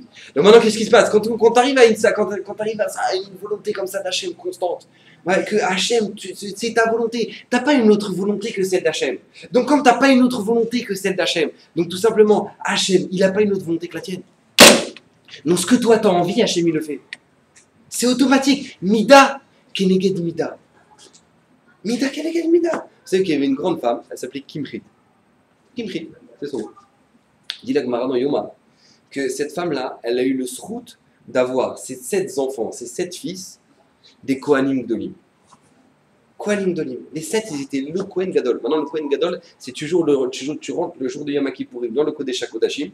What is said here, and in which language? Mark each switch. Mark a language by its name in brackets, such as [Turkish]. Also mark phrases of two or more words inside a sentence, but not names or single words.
[French] Donc maintenant, qu'est-ce qui se passe? Quand tu arrives à une volonté comme ça d'Hachem constante, ouais, que Hachem, c'est ta volonté. Tu n'as pas une autre volonté que celle d'Hachem. Donc quand tu n'as pas une autre volonté que celle d'Hachem, donc tout simplement, Hachem, il n'a pas une autre volonté que la tienne. Donc ce que toi tu as envie, Hachem, il le fait. C'est automatique. [Hebrew] מידה כנגד מידה. מידה כנגד מידה. [French] Vous savez qu'il y avait une grande femme, elle s'appelait Kimchit. Kimchit, c'est son nom. Dit la Gemara dans Yoma que cette femme-là, elle a eu le srout d'avoir ses 7 enfants, ses 7 fils, des [Hebrew] כהנים גדולים. כהנים גדולים. [French] Les 7, ils étaient le [Hebrew] כהן גדול. [French] Maintenant, le [Hebrew] כהן גדול, [French] c'est toujours tu rentres le jour de [Hebrew] יום כיפורים [French] dans le [Hebrew] קודש הקודשים.